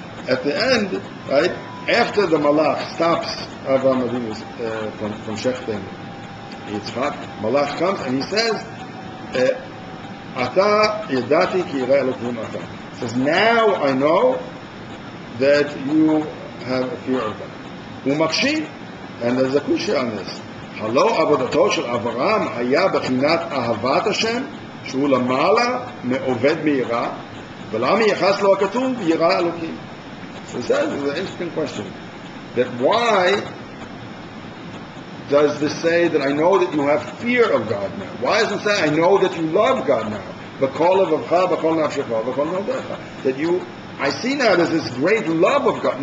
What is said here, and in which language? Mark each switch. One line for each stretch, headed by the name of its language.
English: At the end, right, after the Malach stops Avraham Avinu from shechting Yitzchak, Malach comes and he says,
Hebrew: Ata yedati ki yira Elokim ata.
English: He says, now I know that you have a fear of God. Umakshi, and there's a kushya on this.
Hebrew: Halo avodato shel Avraham haya bechinat ahavat Hashem, שהוא למעלה מעובד מיראה, ולמה יחס לו הכתוב יראה אלוקים?
English: So it says, it's an interesting question, that why does this say that I know that you have fear of God now? Why doesn't it say I know that you love God now? That you, I see now there's this great love of God.